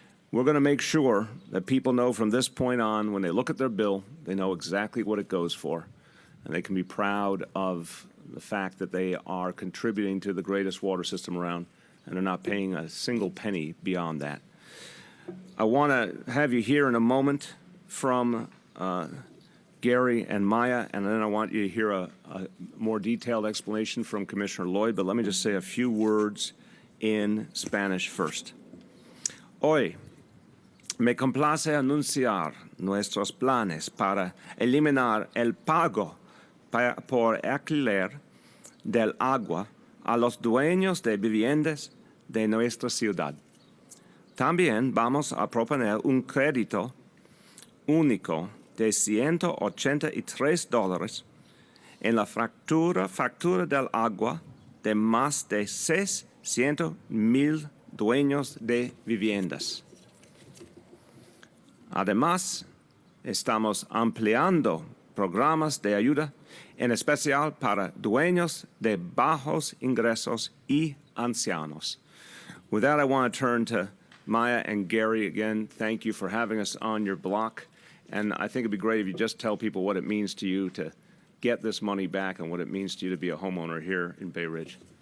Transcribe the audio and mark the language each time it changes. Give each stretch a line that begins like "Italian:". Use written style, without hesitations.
English: We're going to make sure that people know from this point on, when they look at their bill, they know exactly what it goes for, and they can be proud of the fact that they are contributing to the greatest water system around and are not paying a single penny beyond that. I want to have you hear in a moment from Gary and Maya, and then I want you to hear a more detailed explanation from Commissioner Lloyd, but let me just say a few words in Spanish first.
Spanish: Hoy me complace anunciar nuestros planes para eliminar el pago por alquiler del agua a los dueños de viviendas de nuestra ciudad. También vamos a proponer un crédito único de $183 en la factura del agua de más de 600,000 dueños de viviendas. Además, estamos ampliando programas de ayuda, en especial para dueños de bajos ingresos y ancianos.
English: With that, I want to turn to Maya and Gary again. Thank you for having us on your block. And I think it'd be great if you just tell people what it means to you to get this money back and what it means to you to be a homeowner here in Bay Ridge.